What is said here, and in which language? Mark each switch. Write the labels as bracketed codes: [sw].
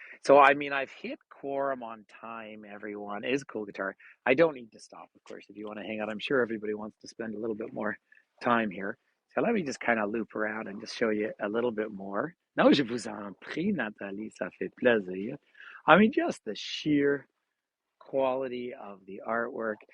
[en] So I mean I've hit quorum on time, everyone. Is cool guitar. I don't need to stop, of course, if you want to hang out. I'm sure everybody wants to spend a little bit more time here. So let me just kind of loop around and just show you a little bit more. [fr] Non, je vous en prie, Nathalie, ça fait plaisir. [en] I mean, just the sheer quality of the artwork.